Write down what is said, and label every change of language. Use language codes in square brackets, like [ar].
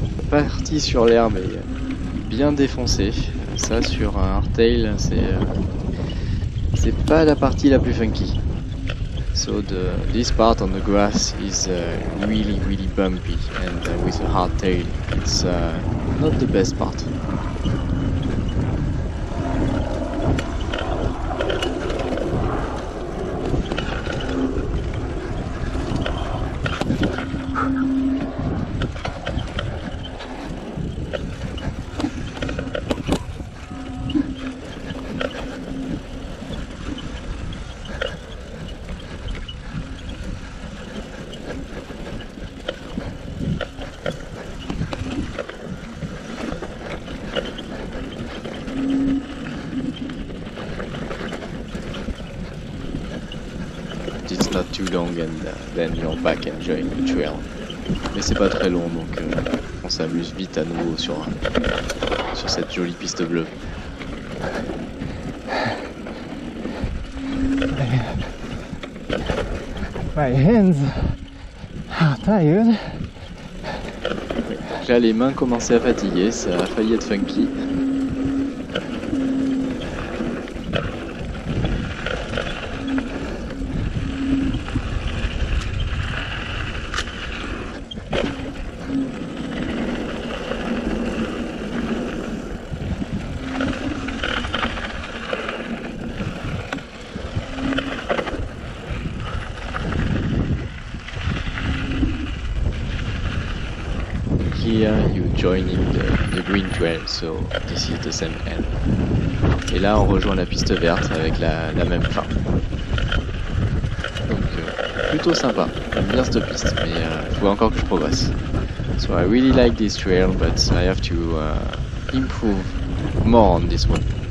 [fr] partie sur l'herbe est bien défoncée. Ça sur un hardtail, c'est pas la partie la plus funky. [en] So this part on the grass is really bumpy, and with a hardtail it's not the best part. It's not too long and then you're back enjoying the trail. [fr] Mais c'est pas très long donc on s'amuse vite à nouveau sur cette jolie piste bleue. [en] My hands are tired. [fr] Donc là les mains commençaient à fatiguer, ça a failli être funky. [en] Here you joining the green trail, so this is the same end. [fr] Et là on rejoint la piste verte avec la même fin. Donc plutôt sympa, j'aime bien cette piste, mais il faut encore que je progresse. [en] So I really like this trail, but I have to improve more on this one.